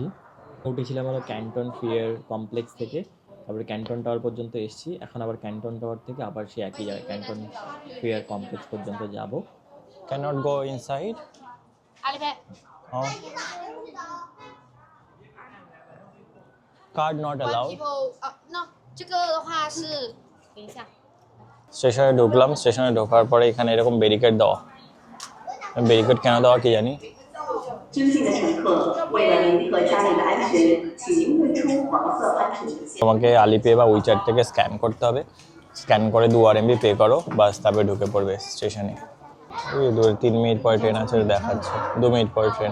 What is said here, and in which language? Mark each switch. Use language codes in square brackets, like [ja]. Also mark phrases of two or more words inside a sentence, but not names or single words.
[bn] উঠেছিলাম হলো ক্যান্টন ফেয়ার কমপ্লেক্স থেকে, তারপরে ক্যান্টন টাওয়ার পর্যন্ত এসেছি। এখন আবার ক্যান্টন টাওয়ার থেকে আবার সেই একই জায়গায় ক্যান্টন ফেয়ার কমপ্লেক্স পর্যন্ত যাব। [en] Can't go inside. Card not allowed. [zh] 那这个的话是，等一下， [bn] স্টেশনে ঢুকলাম। স্টেশনে ঢোকার পরে এখানে এরকম ব্যারিকেড দেওয়া। ব্যারিকেড কেন দেওয়া কি জানি। [zh] 尊敬的乘客，为了您和家人的安全，请您认出黄色安全线。 [bn] তোমাকে আলিপে বা উইচ্যাট থেকে স্ক্যান করতে হবে। স্ক্যান করে 2 RMB পে করো, বাস তারপরে ঢুকে পড়বে স্টেশনে। ওই 3 মিনিট পরে ট্রেন আছে দেখাচ্ছে, 2 মিনিট পরে ট্রেন।